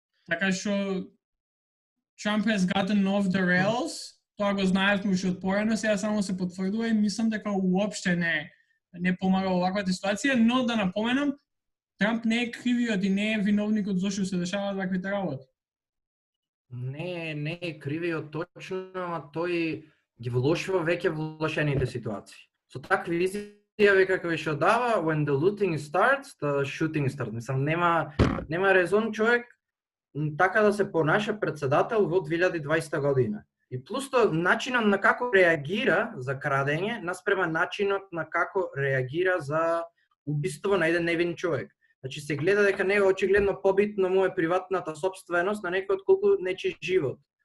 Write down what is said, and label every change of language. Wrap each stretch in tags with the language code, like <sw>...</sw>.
<mk>Така што</mk> <en>Trump has gotten off the rails,</en> <mk>тоа го знаевме уште од порано, сега само се потврдува и мислам дека уопште не помага оваквата ситуација, но да напоменам, Трамп не е кривиот и не е виновникот зашто се дешаваат ваквите работи. Не е кривиот точно, ама тој ги влошува веќе влошените ситуации. Со такви изјави какви што дава,</mk> <en>when the looting starts, the shooting starts.</en> <mk>Мислам, нема резон човек така да се понаша председател во 2020 година. И плюс тоа начинот на како реагира за крадење наспрема начинот на како реагира за убиство на еден невин човек. Значи се гледа дека него очигледно побитно му е приватната собственост на некој отколку нечи живот.</mk>